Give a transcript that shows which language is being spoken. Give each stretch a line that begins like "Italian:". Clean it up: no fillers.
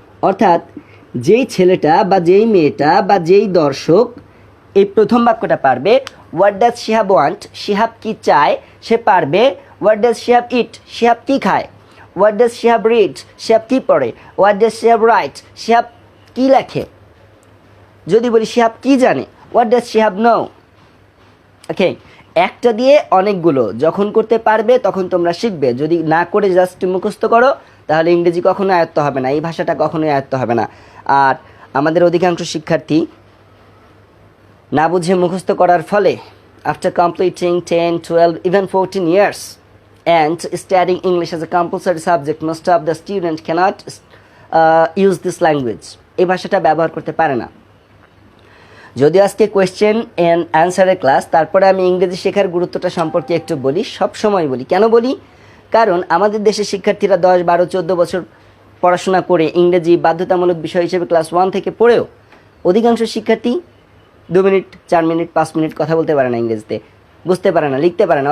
Bangla: অর্থাৎ যেই ছেলেটা বা যেই মেয়েটা বা যেই দর্শক এই প্রথম বাক্যটা পারবে,
English: what does Shihab want,
Bangla: Shihab কি চায়, সে পারবে
English: what does Shihab eat,
Bangla: শিহাব কি খায়,
English: what does Shihab read,
Bangla: Shihab কি পড়ে,
English: what does Shihab write,
Bangla: Shihab কি লেখে। যদি বলি শিহাব কি জানে,
English: What does Shihab know.
Bangla: ওকে, একটা দিয়ে অনেকগুলো যখন করতে পারবে তখন তোমরা শিখবে। যদি না করে জাস্ট মুখস্থ করো তাহলে ইংরেজি কখনো আয়ত্ত হবে না, এই ভাষাটা কখনোই আয়ত্ত হবে না। আর আমাদের অধিকাংশ শিক্ষার্থী না বুঝে মুখস্থ করার ফলে
English: After completing 10, 12, even 14 years and studying English as a compulsory subject, most of the students cannot use this language.
Bangla: এই ভাষাটা ব্যবহার করতে পারে না। যদিও আজকে কোয়েশ্চেন অ্যান্ড অ্যান্সারের ক্লাস, তারপরে আমি ইংরেজি শেখার গুরুত্বটা সম্পর্কে একটু বলি, সব সময় বলি। কেন বলি? কারণ আমাদের দেশের শিক্ষার্থীরা 10, 12, 14 বছর পড়াশোনা করে ইংরেজি বাধ্যতামূলক বিষয় হিসেবে ক্লাস 1 থেকে পড়েও অধিকাংশ শিক্ষার্থী 2 মিনিট, 4 মিনিট, 5 মিনিট কথা বলতে পারে না ইংরেজিতে, বুঝতে পারে না, লিখতে পারে না।